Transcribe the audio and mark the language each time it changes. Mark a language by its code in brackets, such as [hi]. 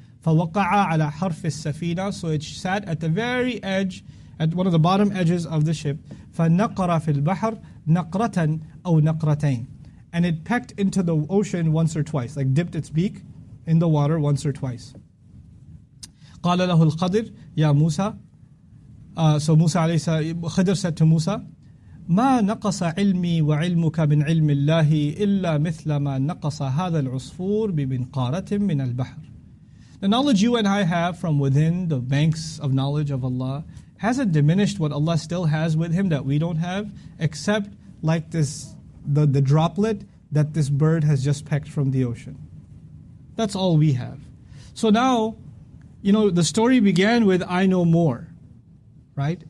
[ar] فَوَقَعَ عَلَى حَرْفِ السَّفِينَةِ, [en] so it sat at the very edge, at one of the bottom edges of the ship. [ar] فَنَقَرَ فِي الْبَحْرِ نَقْرَةً أَوْ نَقْرَتَيْنِ, [en] and it pecked into the ocean once or twice, like dipped its beak in the water once or twice. [ar] قَالَ لَهُ الْخَضِرُ يَا مُوسَى, [en] so Musa alayhi salam, Khidr said to Musa, [ar] ما نقص علمي وعلمك من علم الله إلا مثل ما نقص هذا العصفور بمنقارة من البحر. [en] The knowledge you and I have from within the banks of knowledge of Allah hasn't diminished what Allah still has with Him that we don't have, except like this, the droplet that this bird has just pecked from the ocean. That's all we have. So now, the story began with I know more, right?